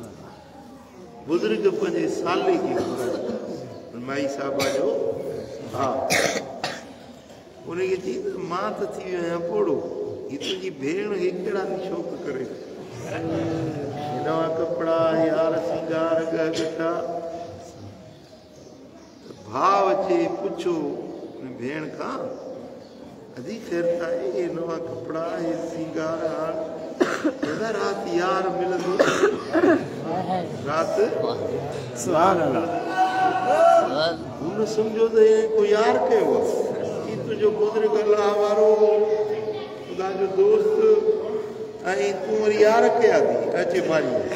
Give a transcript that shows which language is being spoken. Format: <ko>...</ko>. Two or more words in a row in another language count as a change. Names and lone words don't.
<sd>बुज़ुर्ग पंहिंजे साले खे माई साहिबा जो हा उनखे चई त मां त थी वियो आहियां पोड़ो हीअ तुंहिंजी भेण खे कहिड़ा शौक़ु करे नवां कपिड़ा यार सिंगार खे पुछो भेण खां अधी ख़ैर आहे ये नवा कपड़ा ये सिंगार दादा रात यार मिलंदो रात हुन सम्झो त को यार कयो आहे तुंहिंजो बुज़ुर्ग अलाह वारो ख़ुदा जो दोस्त ऐं तूं वरी यार कया थी अचे मारी</sd>